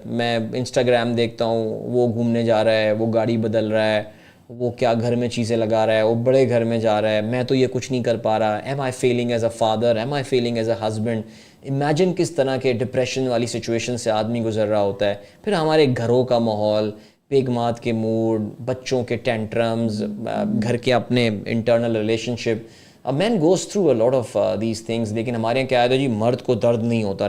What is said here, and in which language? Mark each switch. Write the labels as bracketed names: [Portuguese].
[Urdu] میں انسٹاگرام دیکھتا ہوں، وہ گھومنے جا رہا ہے، وہ گاڑی بدل رہا ہے، وہ کیا گھر میں چیزیں لگا رہا ہے، وہ بڑے گھر میں جا رہا ہے، میں تو یہ کچھ نہیں کر پا رہا. [English] Am I feeling as a father, am I feeling as a husband. [Urdu] Imagine کس طرح کے ڈپریشن والی سچویشن سے آدمی گزر رہا ہوتا ہے. پھر ہمارے گھروں کا ماحول، بیگمات کے موڈ، بچوں کے ٹینٹرمز، گھر کے اپنے internal relation ship. [English] Man goes through a lot of these things. [Urdu] لیکن ہمارے یہاں کیا آیا تھا جی مرد کو درد نہیں ہوتا.